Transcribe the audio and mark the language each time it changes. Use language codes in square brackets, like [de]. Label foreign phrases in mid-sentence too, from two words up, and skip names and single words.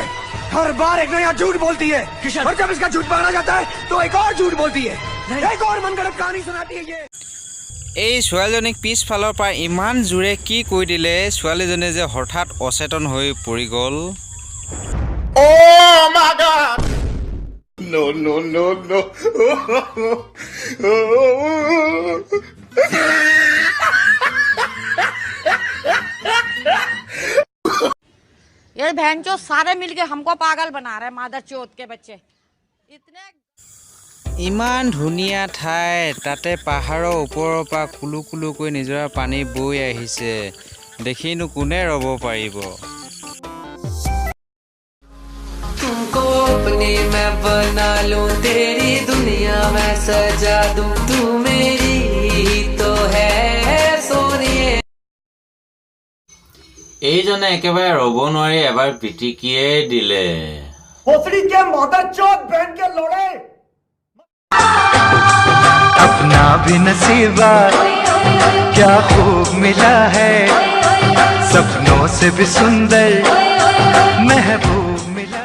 [hi] हर बार एक नया झूठ बोलती है और जब इसका झूठ पकड़ा जाता है तो एक और झूठ बोलती है, एक और मनगढ़ंत कहानी सुनाती है ये। [as] এই ছোৱালীজনীক পিছফালৰ পৰা ইমান জোৰে কি কৈ দিলে, ছোৱালীজনী যে হঠাৎ অচেতন হৈ পৰি গ'ল। [en] Oh my God! No, no, no, no. [hi] ये बहन चो सारे मिलके हमको पागल बना रहे, मादर चोत के बच्चे इतने। [as] ইমান ধুনীয়া ঠাই, তাতে পাহাৰৰ ওপৰৰ পৰা কুলু কুলুকৈ নিজৰা পানী বৈ আহিছে, দেখিনো কোনে ৰ'ব পাৰিব। [hi] तुमको अपनी मैं बना लूं, तेरी दुनिया मैं सजा दूं, तू मेरी ही तो है सोनिए। [as] এইজনে একেবাৰে ৰ'ব নোৱাৰি এবাৰ পিটিকিয়ে দিলে। [hi] भोसड़ी के मादर चोत बहन के लोड़े। अपना भी नसीबा क्या खूब मिला है, सपनों से भी सुंदर महबूब मिला।